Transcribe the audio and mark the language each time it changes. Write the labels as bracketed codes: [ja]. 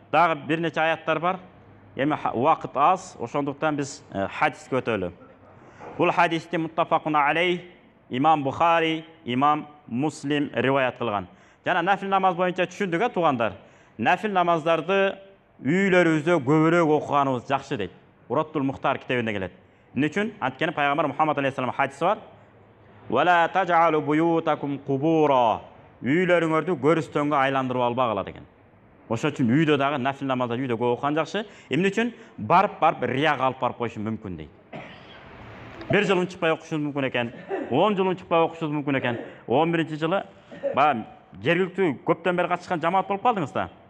[ky] Дагы бир нече аяттар бар. Эми убакыт аз, ошондуктан биз хадиске өтөлү. Бул хадисти муттафакун алейх имам Бухари, имам Муслим риваят кылган. Жана нафил намаз боюнча түшүндүк, туугандар. Нафил намаздарды үйлөрүбүздө көбүрөөк окуганыбыз жакшы дейт. Ураттул Мухтар китебинде келет. Эмне үчүн? Анткени пайгамбар Мухаммад алейхиссалам хадиси бар. [ar] Вала тажалу буютакум кубура. [ky] Үйлөрүңөрдү көрүстөнгө айландырып албагыла деген. Ошон үчүн үйдө дагы нафил намазды үйдө көп окуган жакшы. Эмне үчүн? Барып рияга алып барып коюшу мүмкүн дейт. Бир жыл унчукпай окушуңуз мүмкүн экен. 10 жыл унчукпай окушуңуз мүмкүн экен. 11-жылы жергиликтүү көптөн бери катышкан жамаат болуп калдыңыз да.